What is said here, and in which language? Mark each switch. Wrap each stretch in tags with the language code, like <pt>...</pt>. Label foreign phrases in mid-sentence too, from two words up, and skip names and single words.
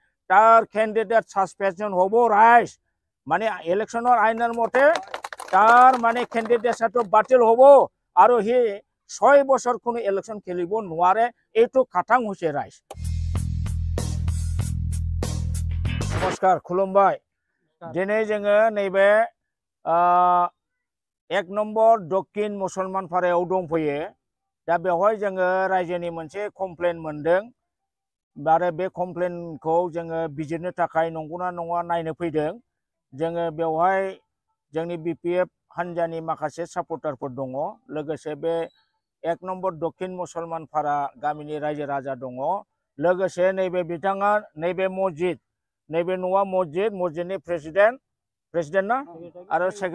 <as>তার ক্যান্ডিডেট সাসপেনশন হব রাইস মানে ইলেকশনের আইনের মতে তার মানে ক্যান্ডিডেটটো বাতিল হব আর হি 6 বছর কোনো ইলেকশন খেলিব নোৱাৰে এইটো খাটাং হৈছে রাইস।</as> <brx>नमस्कार खुलुमबाय दिनै जोङो नैबे 1 नम्बर दक्षिण मुसलमान फारायाव दंफैयो दा बेवहाय जोङो रायजोनि मोनसे कमप्लेन मोनदों आरो बे कमप्लेनखौ जोङो बिजिरनो थाखाय नंगौना नङा नायनो फैदों जोङो बेवहाय जोंनि बिपिएफ हानजानि माखासे सापर्टारफोर दङ लोगोसे बे 1 नम्बर दक्षिण मुसलमान फारा गामिनि रायजो राजा दङ लोगोसे नैबे बिथाङा नैबे मस्जिद नैबे न'आ मस्जिदनि प्रेसिडेंट ना आरो</brx>